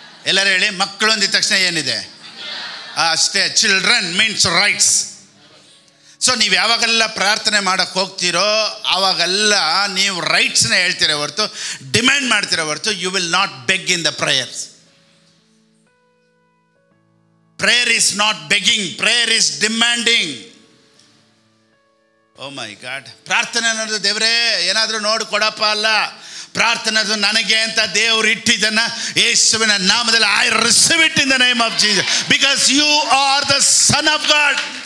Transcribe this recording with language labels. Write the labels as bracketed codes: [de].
[kn] ಎಲ್ಲರೂ ಹೇಳಿ, ಮಕ್ಕಳು ಅಂದಿದ ತಕ್ಷಣ ಏನಿದೆ? ಅಷ್ಟೇ. [en] Children means rights. [kn] ಸೊ ನೀವು ಯಾವಾಗೆಲ್ಲ ಪ್ರಾರ್ಥನೆ ಮಾಡೋಕ್ಕೆ ಹೋಗ್ತೀರೋ ಆವಾಗೆಲ್ಲ ನೀವು ರೈಟ್ಸ್ನ ಹೇಳ್ತೀರ ಹೊರತು, ಡಿಮ್ಯಾಂಡ್ ಮಾಡ್ತೀರ ಹೊರತು, [en] You will not beg in the prayers. Prayer is not begging, prayer is demanding. Oh my God. [kn] ಪ್ರಾರ್ಥನೆ ಅನ್ನೋದು ದೇವರೇ ಏನಾದರೂ ನೋಡಿ ಕೊಡಪ್ಪ ಅಲ್ಲ. ಪ್ರಾರ್ಥನೆ ಅನ್ನೋದು ನನಗೆ ಅಂತ ದೇವರು ಇಟ್ಟಿದ್ದನ್ನ ಯೇಸುವಿನ ನಾಮದಲ್ಲಿ [en] I receive it in the name of Jesus because you are the son of God.